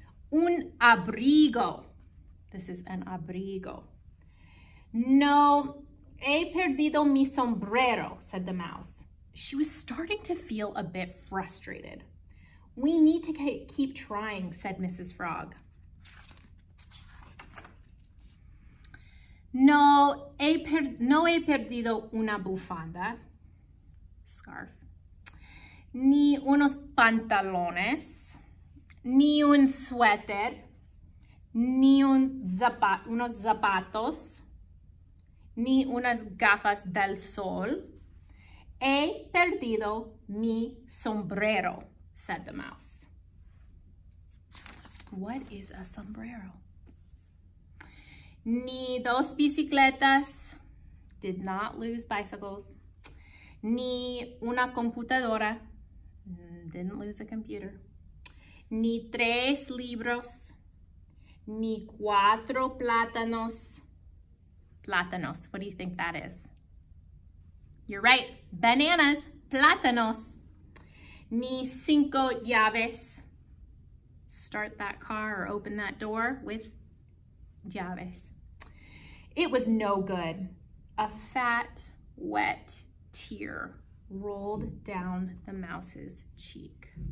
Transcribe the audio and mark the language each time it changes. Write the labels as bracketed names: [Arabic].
[English] "Un abrigo." This is an abrigo. [Spanish] "No, he perdido mi sombrero," said the mouse. [English] She was starting to feel a bit frustrated. "We need to keep trying," said Mrs. Frog. [Spanish] No he perdido una bufanda, scarf, ni unos pantalones, ni un suéter, ni unos zapatos, ni unas gafas del sol, He perdido mi sombrero, said the mouse. [English] What is a sombrero? Ni dos bicicletas, did not lose bicycles. Ni una computadora, didn't lose a computer. [Spanish] Ni tres libros, ni cuatro plátanos. [English] Plátanos, what do you think that is? You're right, bananas, plátanos. Ni cinco llaves. Start that car or open that door with llaves. It was no good. A fat, wet tear rolled down the mouse's cheek.